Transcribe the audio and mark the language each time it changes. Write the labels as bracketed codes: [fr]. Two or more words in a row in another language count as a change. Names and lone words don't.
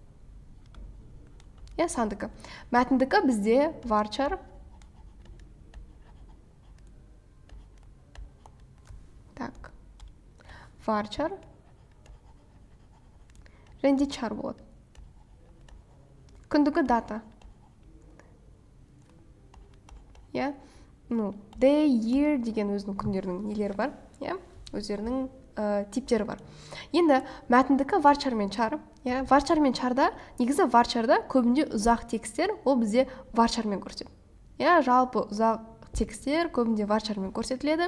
[kk] Сандыкі. Мәтіндікі бізде varchar, және де char болады. Күндікі data. [en] Day, year [kk] деген өзінің күндерінің нелері бар. Өздерінің типтері бар. Енді мәтіндікі varchar мен char. Varchar мен charда, негізі varcharда көбінде ұзақ текстер, ол бізде varchar мен көрсетеді. Жалпы ұзақ текстер көбінде varchar мен көрсетіледі.